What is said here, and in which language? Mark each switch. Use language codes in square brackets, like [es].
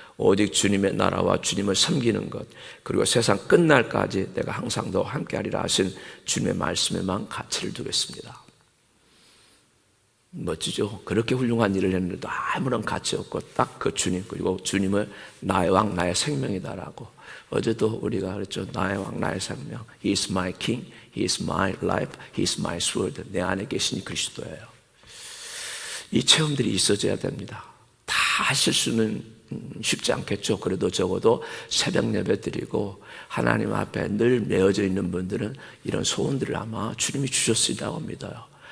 [ko] 오직 주님의 나라와 주님을 섬기는 것, 그리고 세상 끝날까지 내가 항상 너 함께하리라 하신 주님의 말씀에만 가치를 두겠습니다. 멋지죠? 그렇게 훌륭한 일을 했는데도 아무런 가치 없고 딱 그 주님, 그리고 주님을 나의 왕, 나의 생명이다라고. 어제도 우리가 그랬죠. 나의 왕, 나의 생명. [en] He is my king, He is my life, He is my sword. [ko] 내 안에 계시니 그리스도예요. 이 체험들이 있어져야 됩니다. 다 하실 수는 쉽지 않겠죠. 그래도 적어도 새벽 예배 드리고 하나님 앞에 늘 메어져 있는 분들은 이런 소원들을 아마 주님이 주셨으리라고 믿어요.